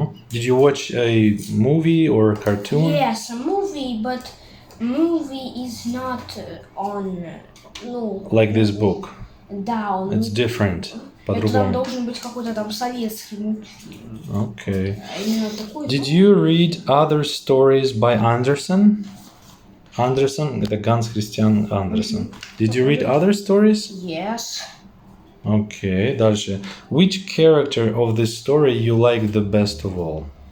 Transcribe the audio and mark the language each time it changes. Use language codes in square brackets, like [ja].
[en] Did you watch a movie or a cartoon? Yes, a movie, but movie is not on. No. Like this book? [ru] Да, [en] It's different. [ru] это там По-другому. должен быть какой-то там советский мультфильм. [en] Okay. [ru] А именно такой. [en] Did you read other stories by Anderson? [ru] Anderson, это Ганс Христиан Андерсон. [en] Did you read other stories? Yes. Okay, [ru] дальше. [en] Which character of this story you like the best of all?